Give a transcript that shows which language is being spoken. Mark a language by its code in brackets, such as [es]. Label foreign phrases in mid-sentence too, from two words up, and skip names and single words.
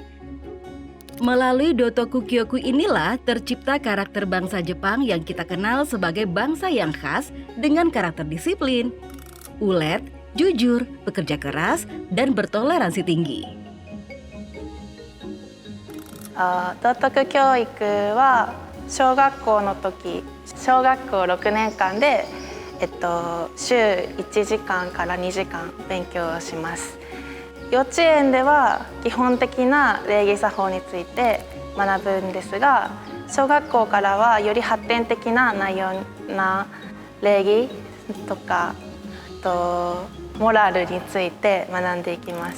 [id] Melalui [ja] 道徳教育 [id] inilah tercipta karakter bangsa Jepang yang kita kenal sebagai bangsa yang khas dengan karakter disiplin, ulet, jujur, bekerja keras, dan bertoleransi tinggi. [ja] Dotoku 教育は小学校の時、小学校6年間で、週1時間から2時間勉強をします。幼稚園では基本的な礼儀作法について学ぶんですが、小学校からはより発展的な内容な礼儀とかモラルについて学んでいきます。